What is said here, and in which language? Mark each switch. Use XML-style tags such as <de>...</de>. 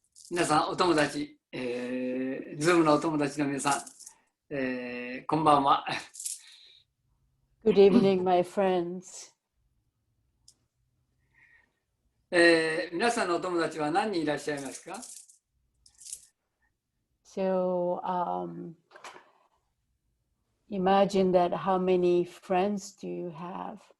<ja>皆さん、お友達、Zoom のお友達の皆さん、こんばんは。</ja> <en>Good evening, my friends.</en> <ja>皆さんのお友達は何人いらっしゃいますか？</ja> <en>So, imagine that how many friends do you have?</en>